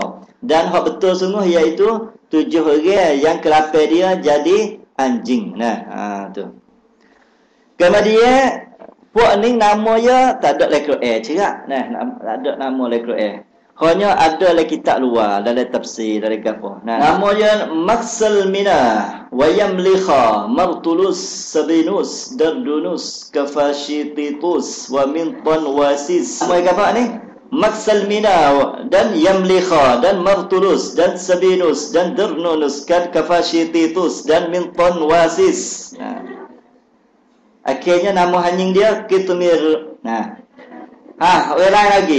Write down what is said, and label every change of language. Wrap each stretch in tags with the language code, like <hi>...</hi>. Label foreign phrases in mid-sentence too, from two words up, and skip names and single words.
<ms>Dan hak betul sungguh iaitu 7 orang yang ke-8 dia jadi anjing. Tu. Kemudian puak ni nama dia tak ada dalam Quran cerak. Tak ada nama dalam Quran. Hanya ada dalam kitab luar, dalam tafsir, dalam apa. Nama dia Maksal Minah wa Yamlikha Martulus Sabinus Dardunus Kafashititus wa Mintan Wasis. Nama apa ni? Maksal Minah dan Yamlikha dan Martulus dan Sabinus dan Dardunus dan Kafashititus dan Mintan Wasis. Akhirnya nama anjing dia Kitumir. Orang lain lagi.</ms>